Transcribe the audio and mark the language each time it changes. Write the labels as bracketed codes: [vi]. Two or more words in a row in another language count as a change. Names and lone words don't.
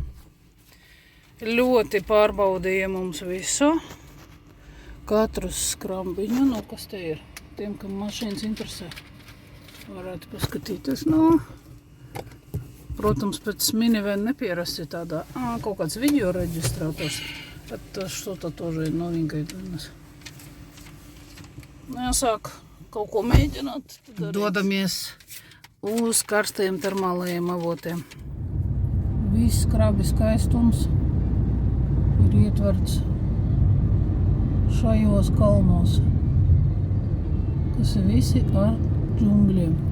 [lv] Ļoti pārbaudīja mums visu. Katru skrambiņu, nu kas te ir? Tiem, kam mašīnas interesē, varētu paskatīties. Nu, protams, pēc minivan nepierasti tādā. Kaut kāds video reģistrātors. [ru] Что-то тоже новенькое для нас. [lv] Jāsāk kaut ko mēģināt. Dodamies uz karstajiem termālajiem avotiem. Viss krabi skaistums ir ietverts šajos kalnos, kas ir visi ar džungļiem.